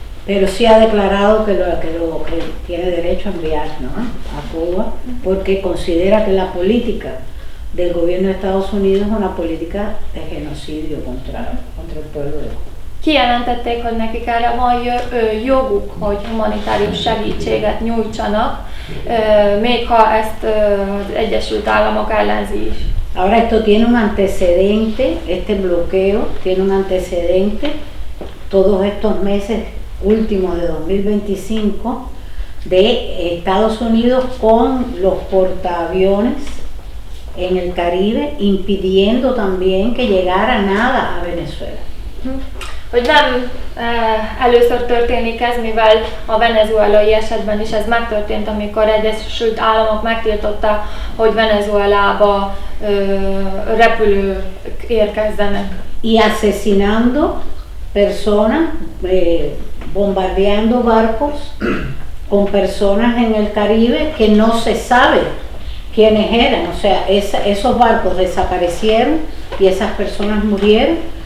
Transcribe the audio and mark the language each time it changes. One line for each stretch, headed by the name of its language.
Spanish: Pero sí ha declarado que tiene derecho a enviar, ¿no?, a Cuba, porque considera que la política del gobierno de Estados Unidos es una política de genocidio contra el pueblo de Cuba.
Hungarian: Kijelentették, hogy nekik erre van joguk, hogy humanitárius segítséget nyújtsanak, még ha ezt az Egyesült Államok ellenzi is.
Spanish: Ahora esto tiene un antecedente, este bloqueo tiene un antecedente, todos estos meses últimos de 2025, de Estados Unidos con los portaaviones en el Caribe, impidiendo también que llegara nada a Venezuela.
Hungarian: Hogy nem először történik ez, mivel a venezuelai esetben is ez megtörtént, amikor Egyesült Államok megtiltotta, hogy Venezuelába repülők érkezzenek.
Spanish: Y asesinando personas, bombardeando barcos con personas en el Caribe que no se sabe quiénes eran, o sea, esos barcos desaparecieron y esas personas murieron.